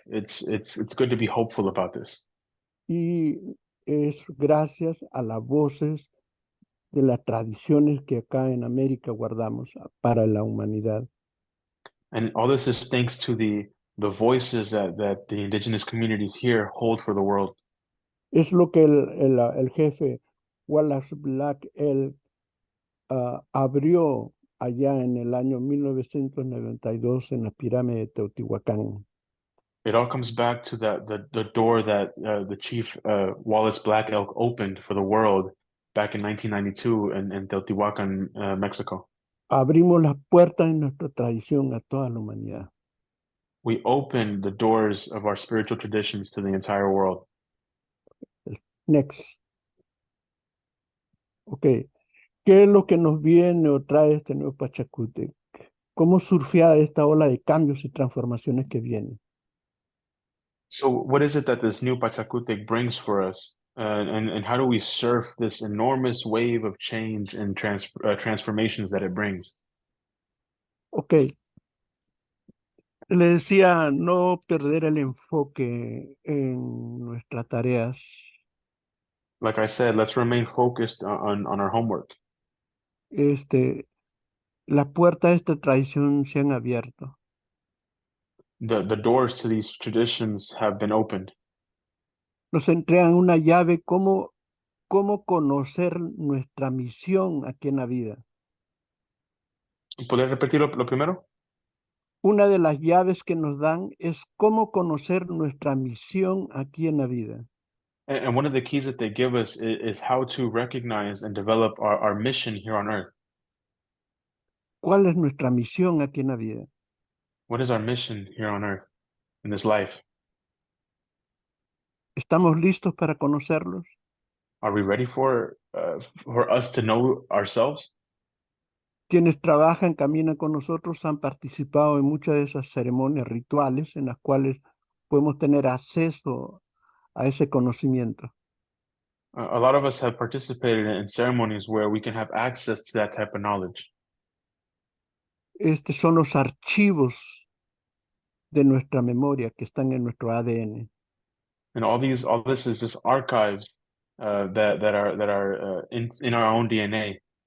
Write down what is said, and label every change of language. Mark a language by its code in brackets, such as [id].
[en] It's good to be hopeful about this. [es] Y es gracias a las voces de las tradiciones que acá en América guardamos para la humanidad. [en] And all this is thanks to the voices that the indigenous communities here hold for the world. [es] Es lo que el jefe Wallace Black él abrió allá en el año 1992 en la pirámide de Teotihuacán. [en] It all comes back to the door that the Chief Wallace Black Elk opened for the world back in 1992 in Teotihuacan, Mexico. [es] Abrimos las puertas en nuestra tradición a toda la humanidad. [en] We opened the doors of our spiritual traditions to the entire world. Next. Ok. [es] ¿Qué es lo que nos viene o trae este nuevo Pachacútec? ¿Cómo surfear esta ola de cambios y transformaciones que vienen? [en] So, what is it that this new Pachacutec brings for us? And how do we surf this enormous wave of change and transformations that it brings? Ok. [es] Le decía no perder el enfoque en nuestras tareas. [en] Like I said, let's remain focused on our homework. [es] Las puertas de esta tradición se han abierto. [en] The doors to these traditions have been opened. [es] Nos entregan una llave cómo conocer nuestra misión aquí en la vida. ¿Podrías repetir lo primero? Una de las llaves que nos dan es cómo conocer nuestra misión aquí en la vida. [en] And one of the keys that they give us is how to recognize and develop our mission here on earth. [es] ¿Cuál es nuestra misión aquí en la vida? [en] What is our mission here on earth in this life? [es] ¿Estamos listos para conocerlos? [en] Are we ready for us to know ourselves? [es] Quienes trabajan, caminan con nosotros, han participado en muchas de esas ceremonias rituales en las cuales podemos tener acceso a ese conocimiento. [en] A lot of us have participated in ceremonies where we can have access to that type of knowledge. [es] Estos son los archivos de nuestra memoria que están en nuestro ADN. [en] And all this is just archives that are in our own DNA.